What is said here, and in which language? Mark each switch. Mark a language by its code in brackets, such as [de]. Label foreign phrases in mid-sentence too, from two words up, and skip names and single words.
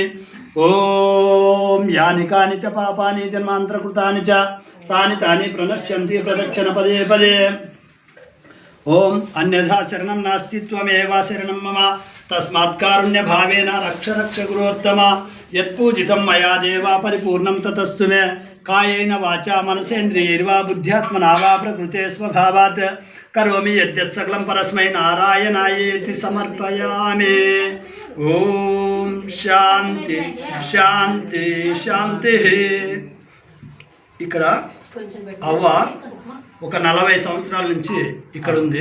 [sa] ओम यानि कानि च पापानि जन्मान्तरकृतानि च तानि तानि प्रणश्यन्ति प्रदक्षिण पदे पदे. ओम अन्यथा शरणं नास्ति त्वमेव शरणं मम तस्मात् कारुण्य भावेन रक्ष रक्ष गुरोत्तम. यत्पूजितं मया देवा परिपूर्णं ततस्तु मे కాయేన వాచా మనసేంద్రియైర్వా బుద్ధ్యాత్మనా వా ప్రకృతే స్వభావాత్ కరోమి యద్యత్ సకలం పరస్మై నారాయణాయేతి సమర్పయామి. ఓం శాంతి శాంతి శాంతి. [te] ఇక్కడ అవ్వ ఒక 40 సంవత్సరాల నుంచి ఇక్కడ ఉంది.